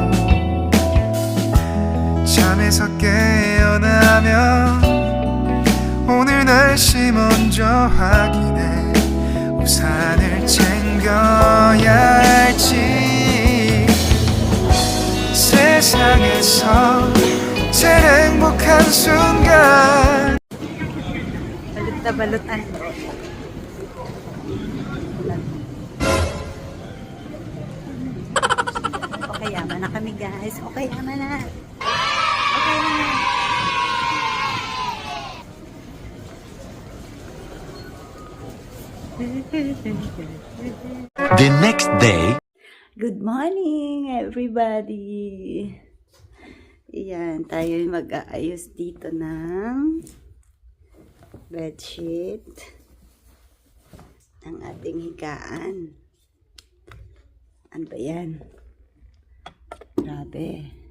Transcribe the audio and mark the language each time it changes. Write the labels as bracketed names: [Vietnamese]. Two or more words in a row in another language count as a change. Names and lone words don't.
[Korean] 잠에서 깨어나면 오늘 날씨 먼저 확인해 우산을 챙겨야 할지 세상에서 제일 행복한 순간 [Filipino] Balot na balutan. Okayama na kami guys. Okayama na. [English] The next day. Good morning everybody. [Filipino] Iyan, tayo mag-aayos dito ng bedsheet ng ating higaan. Ano ba yan? Grabe.